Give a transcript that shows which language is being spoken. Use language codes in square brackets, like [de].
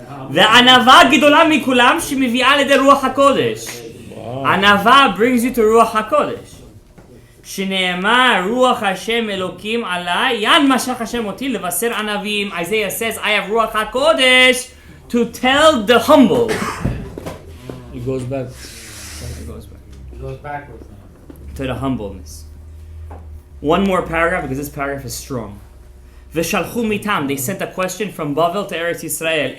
[he] וענווה גדולה מכולם שמביאה לידי רוח הקודש. [en] ענווה brings you to רוח הקודש. [he] שנאמר רוח השם אלוקים עליי, יען משך השם אותי לבשר ענבים. [en] Isaiah says, I have רוח הקודש to tell the humble. It goes back. It goes back It goes backwards now. to the humbleness. One more paragraph because this paragraph is strong. [he] ושלחו מטעם, [en] they sent a question from Bavel to Eretz Yisrael.